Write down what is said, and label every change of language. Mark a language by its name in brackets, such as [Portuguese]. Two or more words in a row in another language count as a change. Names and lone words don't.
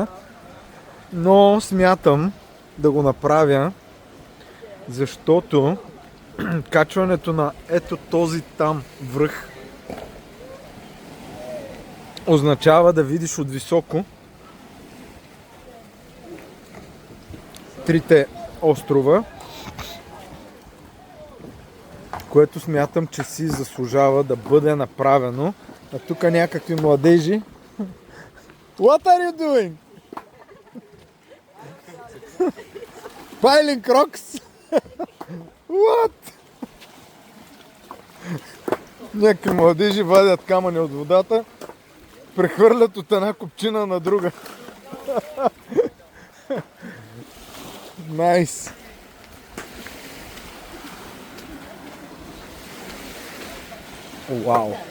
[Bulgarian] Но смятам да го направя, защото качването на ето този там връх означава да видиш от високо 3 острова, което смятам, че си заслужава да бъде направено. А тук някакви младежи. [English] What are you doing? Piling rocks? What? [Bulgarian] Някакви младежи вадят камъни от водата, прехвърлят от една купчина на друга. Найс! Вау!